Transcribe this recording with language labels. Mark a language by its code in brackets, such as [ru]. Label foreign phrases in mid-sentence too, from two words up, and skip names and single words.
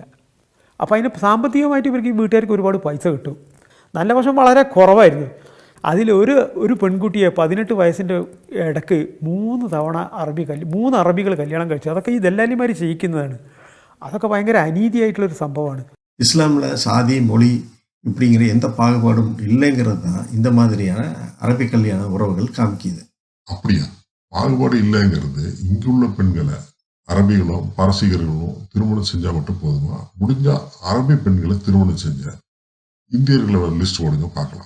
[ml] അപ്പോൾ അതിന് സാമ്പത്തികമായിട്ട് ഇവർക്ക് ഈ വീട്ടുകാർക്ക് ഒരുപാട് പൈസ കിട്ടും. നല്ല വശം വളരെ കുറവായിരുന്നു. അതിൽ ഒരു പെൺകുട്ടിയെ 18 വയസ്സിൻ്റെ ഇടയ്ക്ക് 3 തവണ 3 അറബികൾ കല്യാണം കഴിച്ചു. അതൊക്കെ ഈ ദല്ലാലിമാർ ചെയ്യിക്കുന്നതാണ്. അതൊക്കെ ഭയങ്കര അനീതിയായിട്ടുള്ളൊരു സംഭവമാണ്. [ta] இஸ்லாமில் சாதி, மொழி இப்படிங்கிற எந்த பாகுபாடும் இல்லைங்கிறது தான் இந்த மாதிரியான அரபி கல்யாண உறவுகள் காமிக்குது. அப்படியா? பாகுபாடு இல்லைங்கிறது இங்குள்ள பெண்களை அரபிகளும் பாரசீகர்களும் திருமணம் செஞ்சா மட்டும் போதுமா? முடிஞ்சா அரபி பெண்களை திருமணம் செஞ்ச இந்தியர்களை லிஸ்ட் ஓடுங்க பார்க்கலாம்.